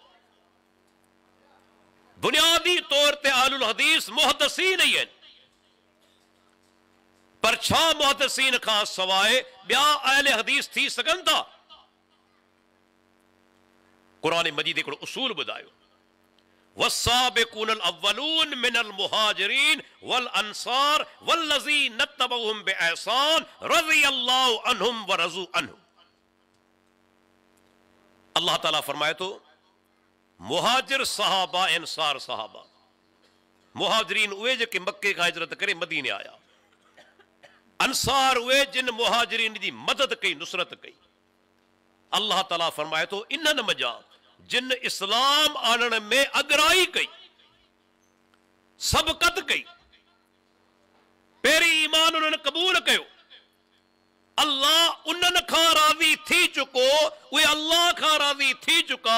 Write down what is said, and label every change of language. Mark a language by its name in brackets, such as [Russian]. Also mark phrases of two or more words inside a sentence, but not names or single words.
[Sindhi] बुनियादी तौर ते [Arabic] أهل الحديث [Sindhi] मुहद्दिसीन ई आहिनि। पर छा मुहद्दिसीन खां सवाइ ॿिया अहले हदीस थी सघनि था? क़ुरान मजीद हिकिड़ो उसूल ॿुधायो, [Arabic] والسابقون الأولون من المهاجرين والأنصار والذين اتبعوهم بإحسان رضي الله عنهم ورضوا عنه. [Sindhi] अल्लाह ताला फरमाए थो मुहाजिर सहाबा, अंसार सहाबा। मुहाजिरीन उहे जेके मक्के खां हिजरत करे मदीने आया, अंसार उहे जिन मुहाजिरीन जी मदद कई, नुसरत कई। अल्लाह ताला फरमाए थो इन्हनि मञा जिन इस्लाम आणण में अगराई कई, सबकत कई, पहिरीं ईमान उन्हनि कबूल कयो, अल्लाह उन्हनि खां राज़ी थी चुको, उहे अल्लाह खां राज़ी थी चुका।